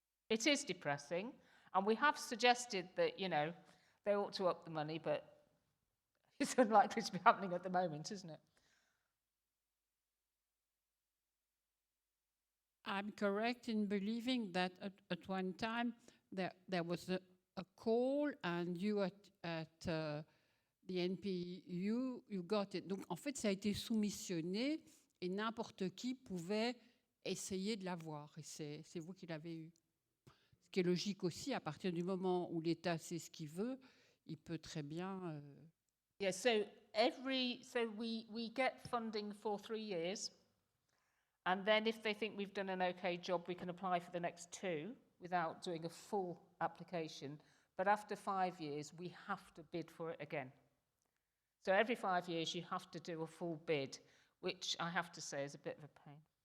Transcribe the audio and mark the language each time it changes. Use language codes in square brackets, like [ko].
[en] It is depressing, and we have suggested that, you know, they ought to up the money, but it's unlikely to be happening at the moment, isn't it? I'm correct in believing that at one time there was a call, and you at the NPU, you got it. [fr] Donc en fait, ça a été soumissionné et n'importe qui pouvait essayer de l'avoir. Et c'est vous qui l'avez eu. Ce qui est logique aussi, à partir du moment où l'État sait ce qu'il veut, il peut très bien... [en] Yeah, so we get funding for 3 years, and then if they think we've done an okay job, we can apply for the next 2 without doing a full application. But after 5 years, we have to bid for it again. So every 5 years, you have to do a full bid, which I have to say is a bit of a pain.